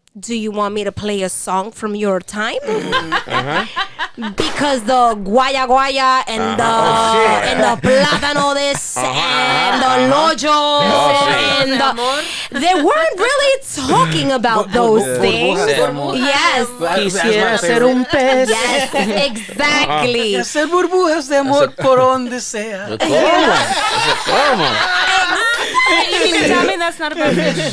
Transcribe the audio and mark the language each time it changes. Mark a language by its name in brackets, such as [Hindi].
[English] Do you want me to play a song from your time? Because the guaya guaya and the plátano this and the lojos and they weren't really talking about those things. Yes. [Spanish] Quisiera ser un pez. [English] Yes, exactly. [Spanish] Y hacer burbujas de amor por donde sea. [English] You mean to tell me that's not about fish?